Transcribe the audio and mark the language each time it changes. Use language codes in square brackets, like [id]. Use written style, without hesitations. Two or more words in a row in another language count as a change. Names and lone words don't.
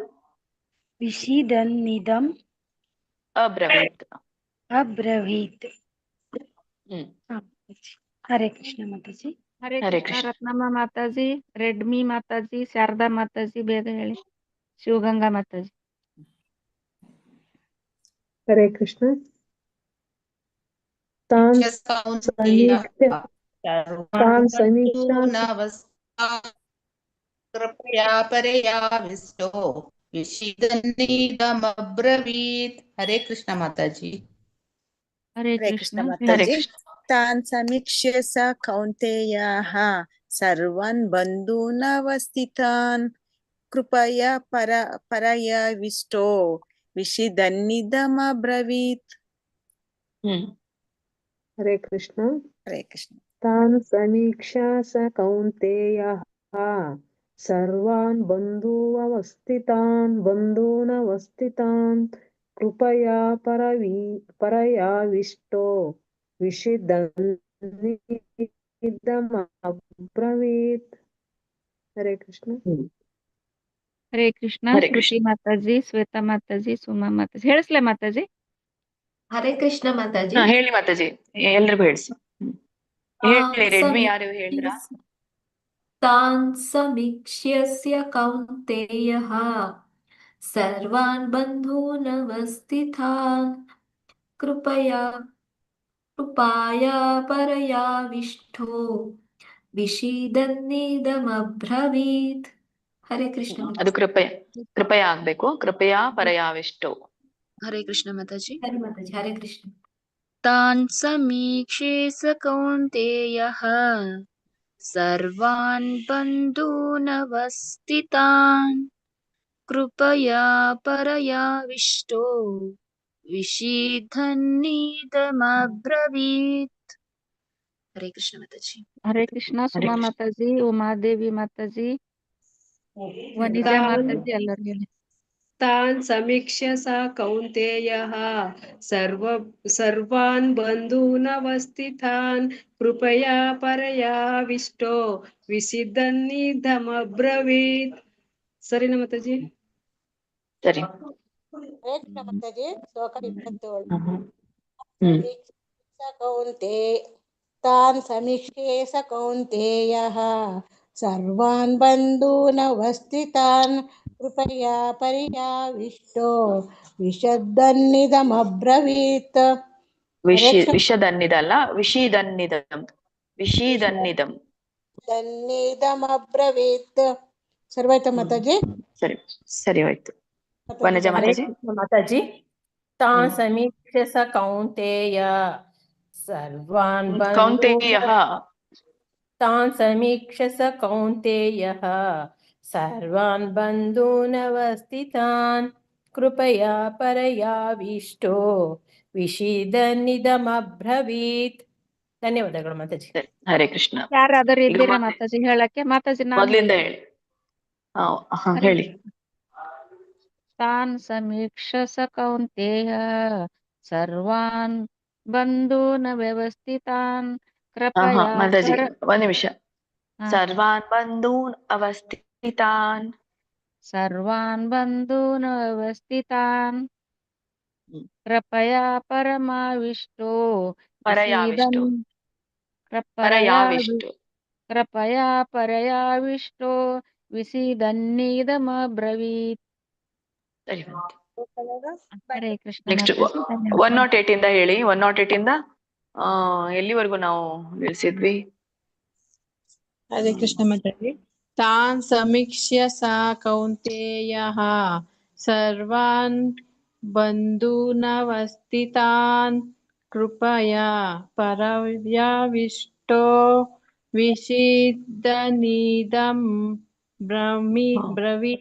[sa] ವಿಷಿದನ್ನಿದಂ ಅಬ್ರವೀತ್. ಅಬ್ರವೀತ್. ಹರೇ ಕೃಷ್ಣ ಮಾತಾಜಿ. ಹರೇ ಹರೇ ಕೃಷ್ಣ. ಕೃಷ್ಣ. [kn] ರತ್ನಮ್ಮ ಮಾತಾಜಿ, ರೆಡ್ಮಿ ಮಾತಾಜಿ, ಶಾರದಾ ಮಾತಾಜಿ ಬೇಗ ಹೇಳಿ. ಶಿವಗಂಗಾ ಮಾತಾಜಿ. [sa] ಹರೇ ಕೃಷ್ಣ. ತಾನ್ ಸಮೀಕ್ಷಾ कृपया परयाविष्टो विषिदन्निदमब्रवीत्. हरे कृष्ण माताजी. हरे हरे कृष्ण. कृष्ण हरे माताजी. कृष्ण. तान् समीक्ष्य स कौन्तेयः सर्वान् बन्धूनवस्थितान् कृपया परयाविष्टो विषिदन्निदमब्रवीत्. हरे कृष्ण. हरे कृष्ण. तान् समीक्षा स कौन्तेयः सर्वान् बन्धूनवस्थितान् कृपया परयाविष्टो विषिदन्निदमब्रवीत्. हरे कृष्ण. ಹರೇ ಕೃಷ್ಣ. ಹರೇ ಶ್ರುತಿ ಕೃಷ್ಣ. [kn] ಮಾತಾಜಿ, ಶ್ವೇತಾ ಮಾತಾಜಿ, ಸುಮಾ ಮಾತಾಜಿ. ಹೇಳಿಸ್ಲೇ ಮಾತಾಜಿ? ಹರೇ ಕೃಷ್ಣ ಮಾತಾಜಿ. ಹೇಳಿ ಮಾತಾಜಿ, ಎಲ್ರಿಗೂ ಹೇಳಿಸಿ. ಹೇಳಿ ರೆಡ್ಮಿ ಯಾರು ಹೇಳಿದ್ರ? [sa] ತಾನ್ ಸಮೀಕ್ಷ್ಯ ಕೌಂತೆಯಃ ಸರ್ವಾನ್ ಬಂಧೂನवस्थितान् कृपाय परयाविष्टो विषीदन्निदमब्रवीत्. ಹರೇ ಕೃಷ್ಣ. [kn] ಅದು ಕೃಪಯ ಆಗ್ಬೇಕು. ಕೃಪಯ ಪರಯಾವಿಷ್ಟೋ. ಹರೇ ಕೃಷ್ಣ ಮಾತಾಜಿ. ಹರಿ ಮಾತಾಜಿ. ಹರೇ ಕೃಷ್ಣ. [sa] ತಾನ್ ಸಮೀಕ್ಷೆ ಸ ಕೌಂತೆಯಃ ಸರ್ವಾನ್ ಬಂಧೂನवस्थितान् कृपया परयाविष्टो विषीदन्निदमब्रवीत्. हरे कृष्ण माताजी. ಹರೇ ಕೃಷ್ಣ. [kn] ಸುಮಾ ಮಾತಾಜಿ, ಉಮಾದೇವಿ ಮಾತಾಜಿ, ವನಿಜಾ ಮಾತಾಜಿ, ಎಲ್ಲರೂ ಹೇಳಿ. [sa] ತಾನ್ ಸಮೀಕ್ಷ್ಯ ಸ ಕೌಂತೆಯಃ ಸರ್ವಾನ್ ಬಂಧೂನवस्थितान् कृपया परयाविष्टೋ विषिदन्निदमब्रवीत्. [kn] ಸರಿನಾ ಮಾತಾಜಿ? ಸರಿ. ಮಾತಾಜಿ. ಶ್ಲೋಕ 27. [sa] ತಾನ್ ಸಮೀಕ್ಷೆ ಸ ಕೌಂತೆಯಃ ಸರ್ವಾನ್ ಬಂಧೂನवस्थितान् कृपया परयाविष्टो विषदन्निदमब्रवीत्. [kn] ವಿಷದನ್ನಿದಲ್ಲ, ವಿಷೀದನ್ನಿದಂ. [sa] ವಿಷೀದನ್ನಿದಂ [kn] ದನ್ನಿದಮಬ್ರವೀತ್. ಸರ್ವಾಯ್ತಾ ಮಾತಾಜಿ? ಸರಿ, ಸರಿ ಹೋಯ್ತು. ವನಜಾ ಹರೇ ಮಾತಾಜಿ. [sa] ಕೃಷ್ಣ ಮಾತಾಜಿ. ತಾನ್ ಸಮೀಕ್ಷೆ ಸ ಕೌಂತೆಯ ಸರ್ವಾನ್ ಕೌಂತೆಯಃ. ತಾನ್ ಸಮೀಕ್ಷೆ ಸ ಕೌಂತೆಯಃ ಸರ್ವಾನ್ ಬಂಧೂನवस्थितान् कृपया परयाविष्टೋ ವಿಷೀದನ್ನಿದಮಬ್ರವೀತ್. [kn] ಧನ್ಯವಾದಗಳು ಮಾತಾಜಿ. ಹರೇ ಕೃಷ್ಣ. ಯಾರಾದರೂ ಇದ್ದೀರಾ ಮಾತಾಜಿ ಹೇಳಕ್ಕೆ? ಮಾತಾಜಿ ನಾನು ಮೊದ್ಲಿಂದ ಹೇಳಿ. ಹೇಳಿ. [sa] ತಾನ್ ಸಮೀಕ್ಷ ಸ ಕೌಂತೆಯ ಸರ್ವಾನ್ ಬಂಧೂನವ್ಯವಸ್ಥಿತಾನ್ ಕೃಪಯಾ [kn] ಮಾತಾಜಿ ಒಂದ್ ನಿಮಿಷ. [sa] ಸರ್ವಾನ್ ಬಂಧೂನ್ ಅವಸ್ಥಿತಾನ್. ಸರ್ವಾನ್ ಬಂಧೂನವ್ಯವಸ್ಥಿತಾನ್ ಕೃಪಯಾ ಪರಮಾವಿಷ್ಟೋ ಪರಯಾವಿಷ್ಟೋ. ಪರಯಾವಿಷ್ಟೋ. ಕೃಪಯಾ ಪರಯಾವಿಷ್ಟೋ ವಿಷೀದನ್ನಿದಮಬ್ರವೀತ್. ಹರೇ ಕೃಷ್ಣ. [kn] ನೆಕ್ಸ್ಟ್ 108 ಇಂದ ಹೇಳಿ. 108 ಇಂದ ಎಲ್ಲಿವರೆಗೂ ನಾವು ನಿಲ್ಸಿದ್ವಿ? ಹರೇ ಕೃಷ್ಣ ಮಾತಾಜಿ. [sa] ತಾನ್ ಸಮೀಕ್ಷ್ಯ ಸಾ ಕೌಂತೆಯಃ ಸರ್ವಾನ್ ಬಂಧೂನवस्थितान् कृपया परयाविष्टो विषीदन्निदं ಬ್ರವೀತ್.